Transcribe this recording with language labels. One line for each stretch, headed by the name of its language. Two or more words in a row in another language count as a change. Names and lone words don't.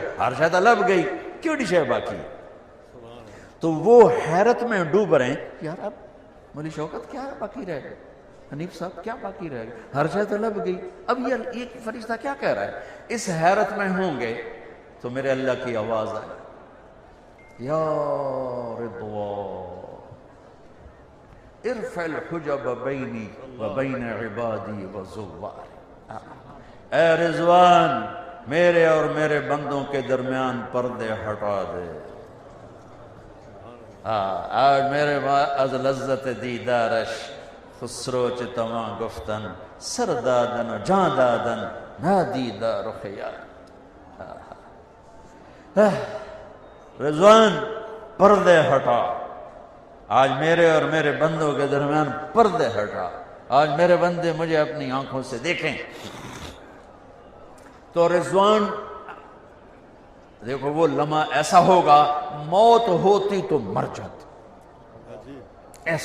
Punjabi: ہر شے تو لب گئی، کیڑی شے باقی؟
Urdu: تو وہ حیرت میں ڈوب رہے ہیں، یار اب مولی شوکت کیا باقی رہ گئے، حنیف صاحب کیا باقی رہ گئے،
Punjabi: ہر شے تو لب گئی،
Urdu: اب یہ ایک فرشتہ کیا کہہ رہا ہے؟ اس حیرت میں ہوں گے تو میرے اللہ کی آواز آئے،
Arabic: یا رضوان ارفع الحجب بینی و بین عبادی و زوار،
Urdu: اے رضوان میرے اور میرے بندوں کے درمیان پردے ہٹا دے۔ آج میرے
Persian: از لذت دیدارش خسرو چ تواں گفتن سر دادن و جان دادن نادیدہ رخیار۔
Urdu: رضوان پردے ہٹا، آج میرے اور میرے بندوں کے درمیان پردے ہٹا، آج میرے بندے مجھے اپنی آنکھوں سے دیکھیں۔ تو رضوان دیکھو وہ لمحہ ایسا ہوگا، موت ہوتی تو مر جاتی، ایسا۔